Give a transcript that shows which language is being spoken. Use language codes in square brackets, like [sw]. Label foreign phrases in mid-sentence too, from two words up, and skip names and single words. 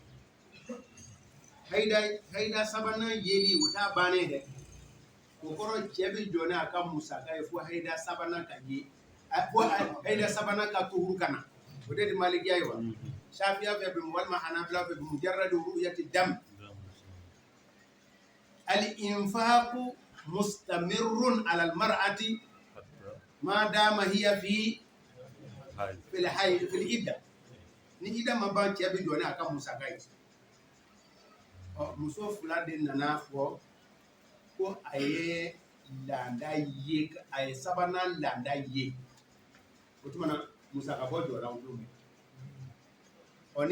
[bm] hayda sabanan yeli o t'a bannen dɛ o kɔrɔ cɛ bɛ jɔ n'a ka musaka ye fo hayda sabanan ka ye fo hayda sabanan ka tuhuru ka na o de malikiya ye wa shafiya fɛ bi walima hanabila fɛ bi [ar] مجرد رؤية الدم الإنفاق مستمر على المرأة ما دام هي في عدة [bm] ni idda ma ban cɛ bɛ jɔ n'a ka musaka ye muso 2 de nana fɔ ko a ye landa ye a ye sabanan landa ye o tuma na musaka bɔ jɔra o don ni